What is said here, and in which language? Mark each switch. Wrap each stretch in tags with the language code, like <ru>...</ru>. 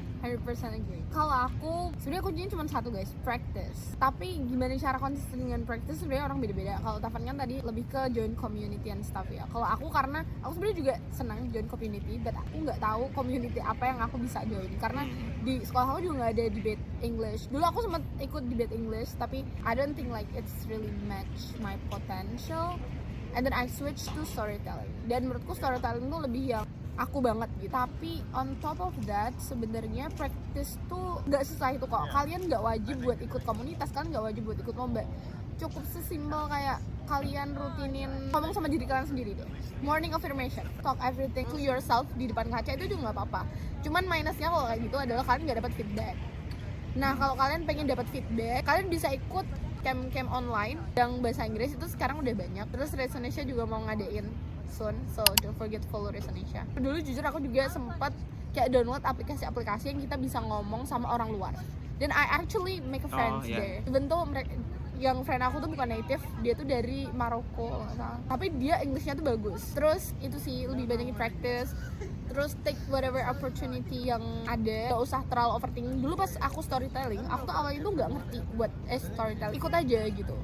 <en>100% agree.</en> <id>Kalau aku, sebenarnya kuncinya cuma satu guys, practice. Tapi gimana cara konsisten dengan practice sebenarnya orang beda-beda. Kalau Tavan kan tadi lebih ke</id> <en>join community and stuff</en> <id>ya. Kalau aku karena aku sebenarnya juga senang join community, but aku nggak tahu community apa yang aku bisa join. Karena di sekolah aku juga nggak ada debate English. Dulu aku sempat ikut debate English, tapi</id> <en>I don't think like it's really match my potential. And then I switched to storytelling.</en> <id>Dan menurutku storytelling tuh lebih yang aku banget gitu. Tapi</id> <en>on top of that</en> <id>sebenarnya practice tuh nggak susah itu kok. Kalian nggak wajib buat ikut komunitas, kalian nggak wajib buat ikut lomba. Cukup sesimpel kayak kalian rutinin ngomong sama diri kalian sendiri deh.</id> <en>Morning affirmation, talk everything to yourself</en> <id>di depan kaca itu juga nggak apa-apa. Cuman minusnya kalau kayak gitu adalah kalian nggak dapat feedback. Nah kalau kalian pengen dapat feedback, kalian bisa ikut camp online yang bahasa Inggris itu sekarang udah banyak. Terus Resonasia juga mau ngadain soon,</id> <en>so don't forget follow Resonasia.</en> <id>Dulu jujur aku juga sempat kayak download aplikasi-aplikasi yang kita bisa ngomong sama orang luar.</id> <en>Dan I actually make a friends there.</en> <id>Even though yang friend aku tuh bukan native, dia tuh dari Maroko, tapi dia Englishnya tuh bagus. Terus itu sih lebih banyak practice. Terus</id> <en>take whatever opportunity</en> <id>yang ada, gak usah terlalu overthinking. Dulu pas aku storytelling, aku tuh awalnya tuh gak ngerti buat storytelling, ikut aja gitu.</id>